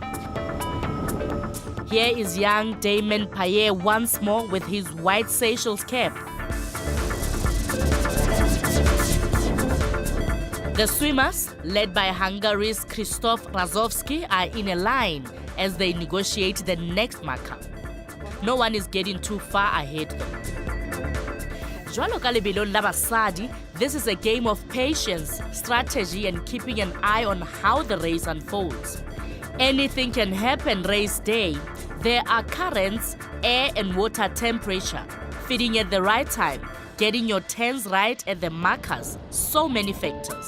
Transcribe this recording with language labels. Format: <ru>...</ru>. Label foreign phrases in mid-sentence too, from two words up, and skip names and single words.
<en>Here is young Damien Payet once more with his white Seychelles cap. The swimmers, led by Hungary's Krzysztof Razowski, are in a line as they negotiate the next marker. No one is getting too far ahead though.</en> <st>Jwalo ka lebelong la basadi,</st> <en>this is a game of patience, strategy, and keeping an eye on how the race unfolds. Anything can happen race day. There are currents, air and water temperature, feeding at the right time, getting your turns right at the markers, so many factors.</en>